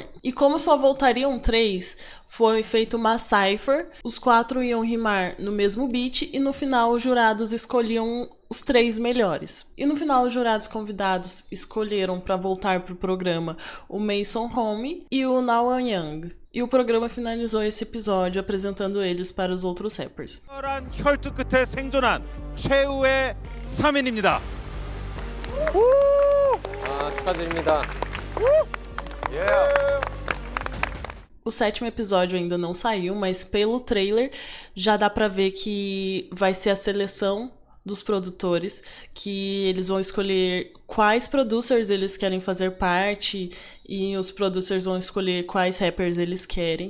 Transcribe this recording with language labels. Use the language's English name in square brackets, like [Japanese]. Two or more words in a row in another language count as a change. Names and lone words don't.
[Portuguese] E como só voltariam 3, foi feito uma cipher, os 4 iam rimar no mesmo beat e no final os jurados escolhiam os 3 melhores. E no final os jurados convidados escolheram para voltar pro programa o Mason Home e o Now Young. E o programa finalizou esse episódio apresentando eles para os outros rappers. [Korean] 혈투 끝에 생존한 최후의 3인입니다. 축하드립니다. [Portuguese] O 7º episódio ainda não saiu, mas pelo trailer já dá pra ver que vai ser a seleção dos produtores, que eles vão escolher quais producers eles querem fazer parte e os producers vão escolher quais rappers eles querem.